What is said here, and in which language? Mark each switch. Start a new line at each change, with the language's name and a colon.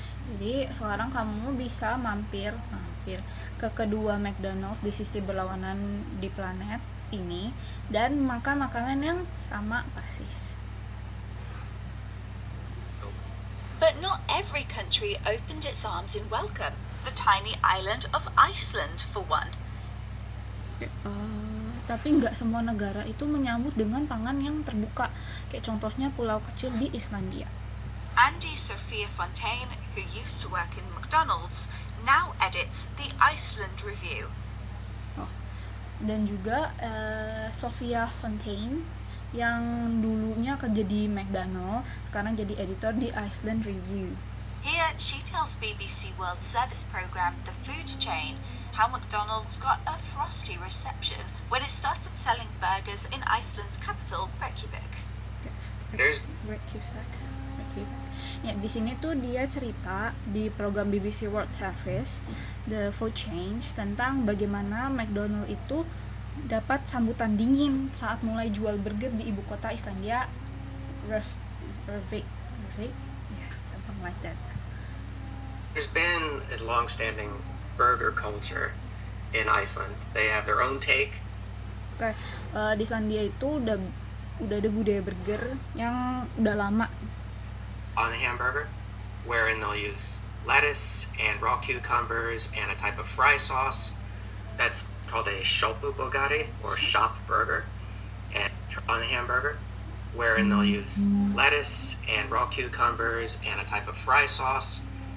Indonesian: Jadi sekarang kamu bisa mampir ke kedua McDonald's di sisi berlawanan di planet ini dan makan makanan yang sama persis.
English: But not every country opened its arms in welcome. The tiny island of Iceland, for one.
Indonesian: Tapi nggak semua negara itu menyambut dengan tangan yang terbuka. Kayak contohnya pulau kecil di Islandia.
English: Andy Sophia Fontaine, who used to work in McDonald's, now edits the Iceland Review.
Indonesian: Dan juga Sophia Fontaine yang dulunya kerja di McDonald's, sekarang jadi editor di Iceland Review.
English: Here, she tells BBC World Service programme The Food Chain how McDonald's got a frosty reception when it started selling burgers in Iceland's capital, Reykjavik.
Indonesian: Reykjavik. Ya, di sini tuh dia cerita di program BBC World Service The Food Chain tentang bagaimana McDonald itu dapat sambutan dingin saat mulai jual burger di ibu kota Islandia, Reykjavik,
English: something like that. There's been a long-standing burger culture in Iceland. They have their own take.
Indonesian: Oke, di Islandia itu udah ada budaya burger yang udah lama.
English: On the hamburger, wherein they'll use lettuce and raw cucumbers and a type of fry sauce. That's called a sjoppubogari or shop burger. And on the hamburger, wherein they'll use lettuce and raw cucumbers and a type of fry sauce.